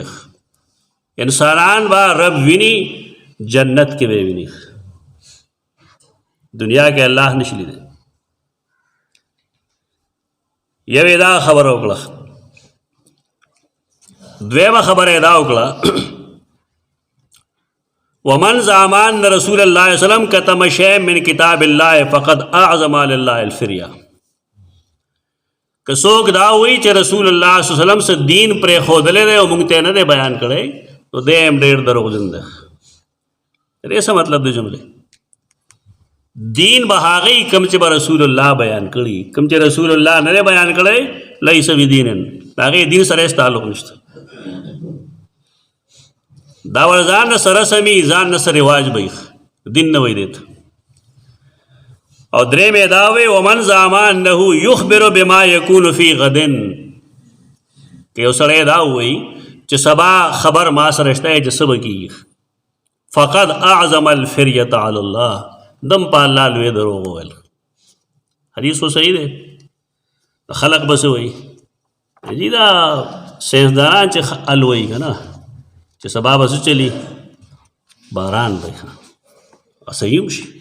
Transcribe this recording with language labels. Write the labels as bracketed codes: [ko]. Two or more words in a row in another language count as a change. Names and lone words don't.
[ps] انسانان به رب ویني، جنت کې به ویني، دنیا کې الله نشي لیدلی. یوې دا خبره وکړه. دویمه خبره یې دا وکړه [ar] ومن زعم ان رسول الله صلی الله علیه وسلم کتم شیء من کتاب الله فقد اعظم علی الله الفریا. [ps] که څوک دا وایي چې رسول الله [ar] صلی الله علیه وسلم [ps] څه دین پرېښودلی دی او موږ ته یې نه دی بیان کړی، نو دی هم ډېر دروغجن دی. دې څه مطلب دی جملې؟ دین به هغه کوم چې به رسول الله بیان کړي، کوم چې رسول الله نه دی بیان کړی [ar] لیس بدین، [ps] د هغې دین سره هېڅ تعلق نشته. دا ور ځان نه سره سمي، ځان نه سره رواج به دین نه وایي دی ته. او درې مې دا وی [ar] ومن زعم انه یخبر بما یکون فی غد، [ps] که یو سړی دا وایي چې سبا خبر ما سره شته چې څه به کېږي، [ar] فقد اعظم الفریة علی الله، [ps] دم په الله لوی دروغ وویل. حدیث خو صحیح دی. خلق به څه وایي جی دا سیاستدانان چې ال وایي که نه چې سبا به څه چلي، باران به صحیح هم شي.